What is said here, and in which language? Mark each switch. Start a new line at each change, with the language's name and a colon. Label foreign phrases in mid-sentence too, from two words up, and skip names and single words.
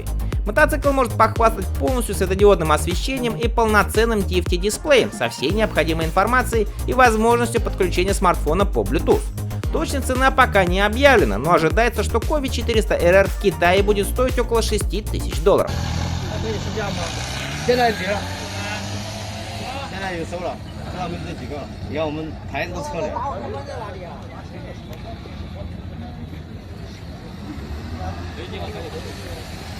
Russian: Мотоцикл может похвастать полностью светодиодным освещением и полноценным TFT-дисплеем со всей необходимой информацией и возможностью подключения смартфона по Bluetooth. Точная цена пока не объявлена, но ожидается, что Kovy 400RR в Китае будет стоить около $6000.
Chinese: 现在几个？现在有收了，收了没这几个？你看我们台子都撤了。没地方可以